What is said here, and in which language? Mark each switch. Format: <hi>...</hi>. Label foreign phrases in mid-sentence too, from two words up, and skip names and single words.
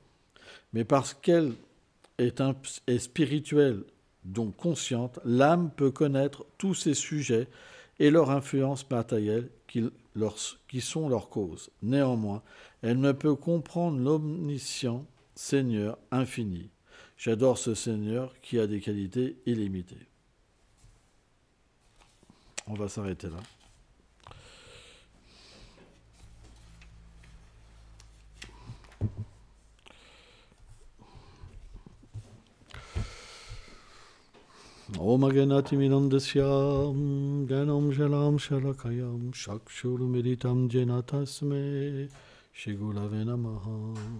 <fr>Mais parce qu'elle est spirituelle, donc consciente, l'âme peut connaître tous ces sujets et leur influence matérielle qui sont leur cause. Néanmoins, elle ne peut comprendre l'omniscient Seigneur infini. J'adore ce Seigneur qui a des qualités illimitées. On va s'arrêter là.</fr> <sa>Om Aganati Minandasyam Ganam Jalam Sharakayam Shakshuru Meditam Jenatasme Shigulave Namaha</sa>